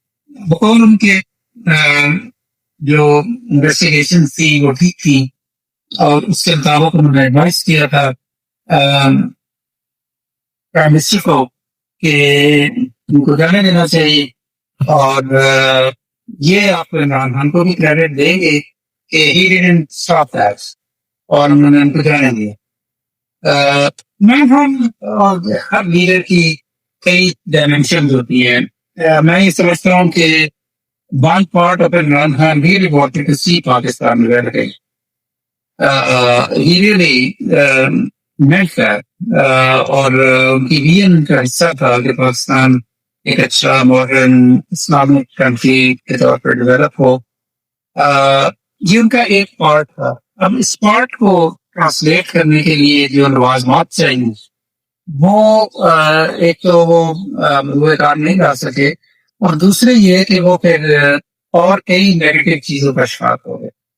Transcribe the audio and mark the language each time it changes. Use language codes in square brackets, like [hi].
[ur] بقول ان کے جو انویسٹیگیشن تھی وہ ٹھیک تھی، اور اس کے مطابق انہوں نے ایڈوائز کیا تھا پرائم منسٹر کو کہ ان کو جانے دینا چاہیے. اور یہ آپ عمران خان کو بھی کریڈٹ دیں گے کہ [en] he didn't stop that, [ur] اور انہوں نے ان کو جانے دیا. عمران خان اور ہر لیڈر کی کئی ڈائمینشنز ہوتی ہیں. میں یہ سمجھتا ہوں کہ [en] one part of Imran Khan really wanted to see Pakistan developing. He really meant that. [ur] اور ان کی ویژن کا حصہ تھا کہ پاکستان ایک اچھا ماڈرن اسلامک کنٹری کے طور پر ڈیولپ ہو. یہ ان کا ایک پارٹ تھا. اب اس پارٹ کو ٹرانسلیٹ کرنے کے لیے جو لوازمات چاہیے وہ ایک تو وہ مدعو کار نہیں لا سکے، اور دوسرے یہ کہ وہ پھر اور کئی نیگیٹو چیزوں کا شکار ہو گئے.